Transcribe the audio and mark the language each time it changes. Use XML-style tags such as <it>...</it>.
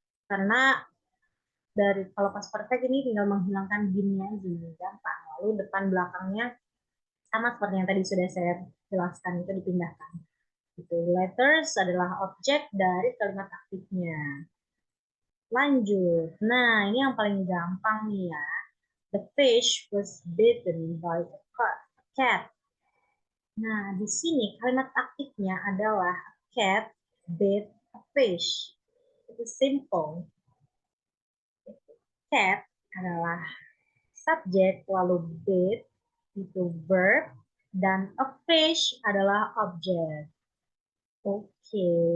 <id>Karena dari kalau past perfect ini tinggal menghilangkan been-nya aja, gampang. Lalu depan belakangnya sama seperti yang tadi sudah saya jelaskan, itu dipindahkan. Itu letters adalah objek dari kalimat aktifnya. Lanjut. Nah, ini yang paling gampang nih ya.</id> <en>The fish was bitten by a cat.</en> <id>Nah, di sini kalimat aktifnya adalah</id> <en>cat bit a fish.</en> <id>Itu simple. Cat adalah subjek, lalu bit itu verb, dan a fish adalah objek. Oke.</id>